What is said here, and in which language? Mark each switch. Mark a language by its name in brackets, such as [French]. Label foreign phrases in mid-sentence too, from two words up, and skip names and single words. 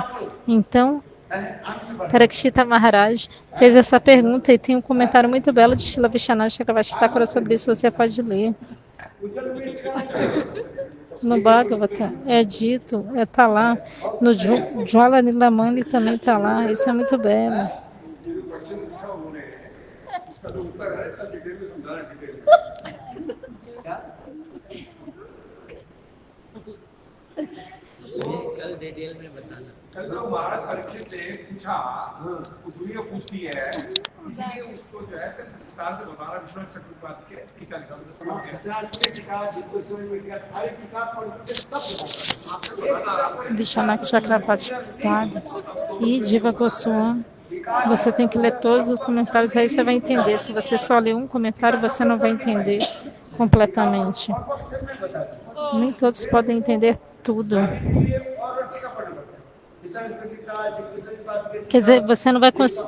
[Portuguese] Então, Parikshita Maharaj fez essa pergunta e tem um comentário muito belo de Srila Vishwanath Chakravarti Thakura sobre isso, você pode ler. No Bhagavata é dito, está lá, no Jwala Nilamani também está lá, isso é muito belo. [Hindi] तो महाराज परीक्षित ने पूछा वो दुनिया पूछती है इसलिए उसको जो है विस्तार से बताना विश्वनाथ चक्रवर्ती के टीका लिखा [Portuguese] Vishwanath Chakravarti e Jiva Goswami. Você tem que ler todos os comentários, aí você vai entender. Se você só ler um comentário, você não vai entender completamente. Nem todos podem entender tudo. Quer dizer, você não vai conseguir.